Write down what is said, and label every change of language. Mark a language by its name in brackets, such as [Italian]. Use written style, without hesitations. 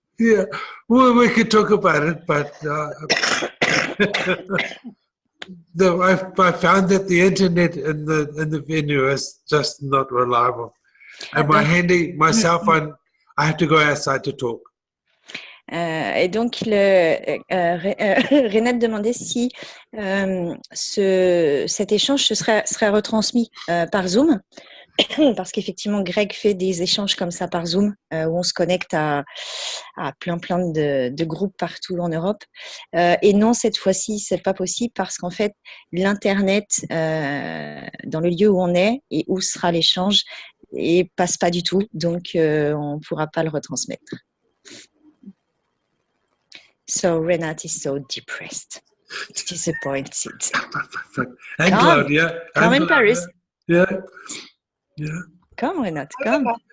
[English] Yeah, well, we could talk about it, but I found that the internet in the venue is just not reliable. And my cell phone, I have to go outside to talk. [French] Et donc, Renate demandait si cet échange serait retransmis par Zoom, parce qu'effectivement, Greg fait des échanges comme ça par Zoom, où on se connecte à plein de groupes partout en Europe. Et non, cette fois-ci, c'est pas possible parce qu'en fait, l'Internet, dans le lieu où on est et où sera l'échange, et passe pas du tout, donc on ne pourra pas le retransmettre. [English] So Renate is so depressed, disappointed. And Claudia. Come in Paris. Yeah. Yeah. Come, Renate, come.